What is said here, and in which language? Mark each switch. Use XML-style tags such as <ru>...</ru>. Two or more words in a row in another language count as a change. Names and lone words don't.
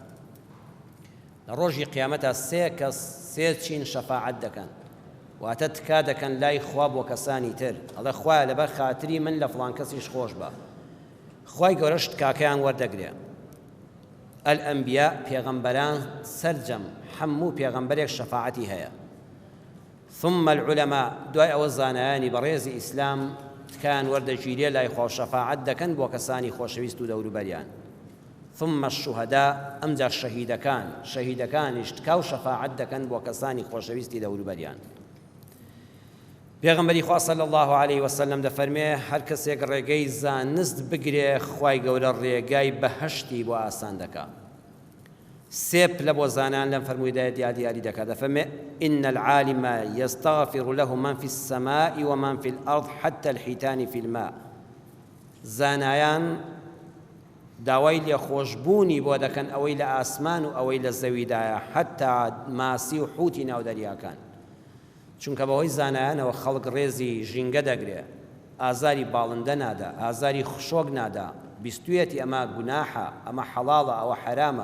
<ckb>لە ڕۆژی قیامەتە سێ کەس سێ چین شەفاعەت دەکەن، واتە تکا دەکەن لای خوا بۆ کەسانی تر، ئەڵێ خوایە لەبەر خاتری من لە فڵان کەسیش خۆش بە. خوای گەورەش تکاکەیان وەردەگرێ. ئەلئەنبیا پێغەمبەران سەرجەم هەموو پێغەمبەرێک شەفاعەتی هەیە.</ckb> <ar>ثم العلماء</ar> <ckb>دوای ئەوە زانایانی بەڕێزی ئیسلام تکایان وەردەگیرێ لای خوا شەفاعەت دەکەن بۆ کەسانی خۆشەویست و دەوروبەریان.</ckb> <ar>ثم الشهداء</ar> <ckb>ئەمجا شەهیدەکانیش تکا و شەفاعەت دەکەن بۆ کەسانی خۆشەویستی دەوروبەریان. پێغەمبەری خوا</ckb> <ar>صلی الله عليه وسلم</ar> <ckb>دەفەرمێ هەر کەسێک ڕێگەی زانست بگرێ خوای گەورە ڕێگای بەهەشتی بۆ ئاسان دەکات. سێپ لە بۆ زانان لەم فەرموویدایەت دیاری دەکات، دەفەرمێ</ckb> <ar>إن العالم يستغفر له من في السماء ومن في الأرض حتى الحيتان في الماء.</ar> <ckb>زانایان داوای لێخۆشبوونی بۆ دەکەن ئەوەی لە ئاسمان و ئەوەی لە زەویدایە، حتا ماسی و حوتی ناو دەریاکان. چونکە بەهۆی زانایانەوە خەڵک ڕێزی ژینگە دەگرێ، ئازاری باڵندە نادا، ئازاری خشۆک نادا، بیستویەتی ئەمە گوناحە، ئەمە حەڵاڵە، ئەوە حەرامە.</ckb>